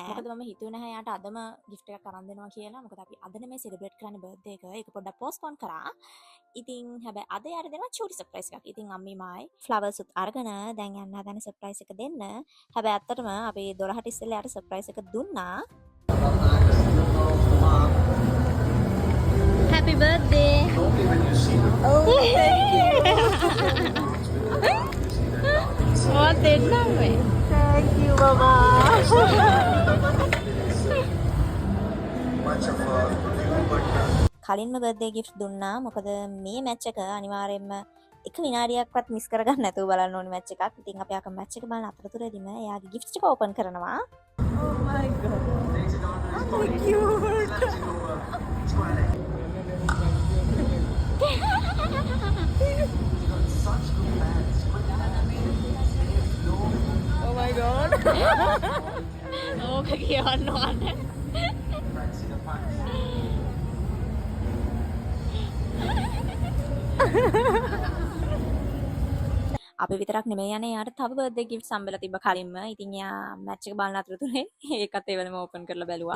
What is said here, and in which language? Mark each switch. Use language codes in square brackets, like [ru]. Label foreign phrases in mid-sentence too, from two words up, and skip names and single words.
[si] මොකද මම හිතුවේ නැහැ යාට අදම gift එකක් අරන් දෙනවා කියලා. මොකද අපි අද නෙමෙයි සෙලිබ්‍රේට් කරන්නේ බර්ත්ඩේ එක. ඒක පොඩ්ඩක් පෝස්ට්පෝන් කරා. ඉතින් හැබැයි අද යාට දෙනවා චූටි සර්ප්‍රයිස් එකක්. ඉතින් අම්මි මායි ෆ්ලවර්ස් උත් අරගෙන දැන් යන්න හදන සර්ප්‍රයිස් එක දෙන්න. හැබැයි ඇත්තටම අපි 12ට ඉස්සෙල්ලා යාට සර්ප්‍රයිස් එක දුන්නා. [en] Happy birthday. Oh, thank you. What did we? Thank you, Mama. [si] කලින්ම [en] birthday gift [si] දුන්නා. මොකද මේ මැච් එක අනිවාර්යයෙන්ම එක විනාඩියක්වත් මිස් කරගන්න නැතුව බලන්න ඕනේ මැච් එකක්. ඉතින් අපි අක මැච් එක බලන අතරතුරදීම එයාගේ ගිෆ්ට් එක ඕපන් කරනවා. [en] Oh my god. So cute. Oh my god. [si] ඕක කියවන්න ඕනේ. අපි විතරක් නෙමෙයි යන්නේ යාට තව [en] birthday gift [si] සම්බෙලා තිබ්බ කලින්ම. ඉතින් යා මැච් එක බලන අතරතුරේ ඒකත් ඒ වෙලම ඕපන් කරලා බැලුවා.